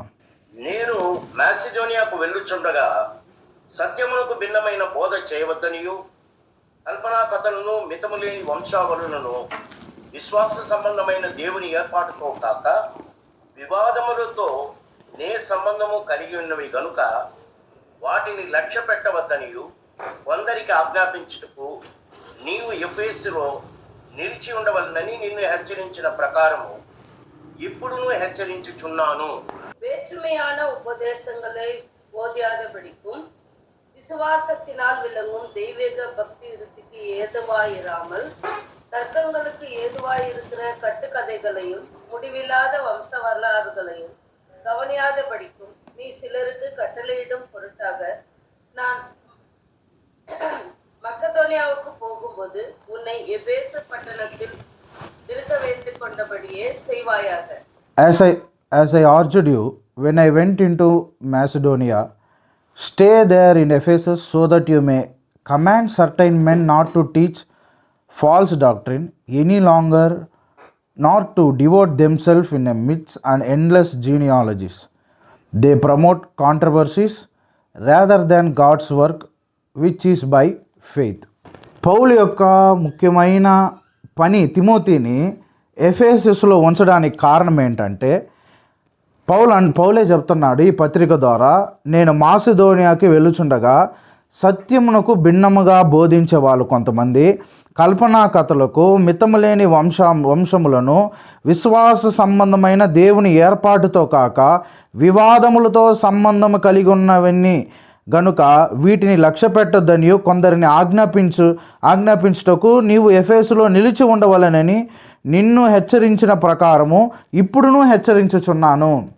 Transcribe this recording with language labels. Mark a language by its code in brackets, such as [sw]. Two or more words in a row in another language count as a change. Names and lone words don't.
[te] నేను మాసిదోనియాకు వెళ్ళుచుండగా సత్యమునకు భిన్నమైన బోధ చేయవద్దనియు కల్పనా కథలను మితములేని వంశావళులను విశ్వాస సంబంధమైన దేవుని ఏర్పాటుతో కాక వివాదములతో నే సంబంధము కలిగి ఉన్నవి గనుక వాటిని లక్ష్య పెట్టవద్దనియు కొందరికి ఆజ్ఞాపించుటకు నీవు ఎఫెసులో నిలిచి ఉండవలనని నిన్ను హెచ్చరించిన ప్రకారము ఇప్పుడును హెచ్చరించుచున్నాను. [ta] வேற்றுமையான உபதேசங்களை போதியாதபடிக்கும் விசுவாசத்தினால் விளங்கும் தெய்வீக பக்தி விருத்திக்கு ஏதுவாயிராமல் தர்க்கங்களுக்கு ஏதுவாயிருக்கிற கட்டுக்கதைகளையும் முடிவில்லாத வம்ச வரலாறுகளையும் கவனியாதபடிக்கும் நீ சிலருக்கு கட்டளையிடும் பொருட்டாக நான் மக்கதோனியாவுக்கு போகும்போது உன்னை எபேசு பட்டணத்தில் இருக்க வேண்டிக் கொண்டபடியே செய்வாயாக. [en] As I urged you when I went into Macedonia, stay there in Ephesus so that you may command certain men not to teach false doctrine any longer, nor to devote themselves in a myths and endless genealogies. They promote controversies rather than God's work, which is by faith. [te] పౌలు యొక్క ముఖ్యమైన పని తిమోతిని ఎఫెసస్లో ఉంచడానికి కారణం ఏంటంటే పౌలే చెప్తున్నాడు ఈ పత్రిక ద్వారా, నేను మాసిదోనియాకి వెళ్ళుచుండగా సత్యమునకు భిన్నముగా బోధించే వాళ్ళు కొంతమంది కల్పనా కథలకు మితములేని వంశములను విశ్వాస సంబంధమైన దేవుని ఏర్పాటుతో కాక వివాదములతో సంబంధము కలిగి ఉన్నవన్నీ గనుక వీటిని లక్ష్య పెట్టొద్దనియు కొందరిని ఆజ్ఞాపించుటకు నీవు ఎఫెసులో నిలిచి ఉండవలనని నిన్ను హెచ్చరించిన ప్రకారము ఇప్పుడును హెచ్చరించుచున్నాను.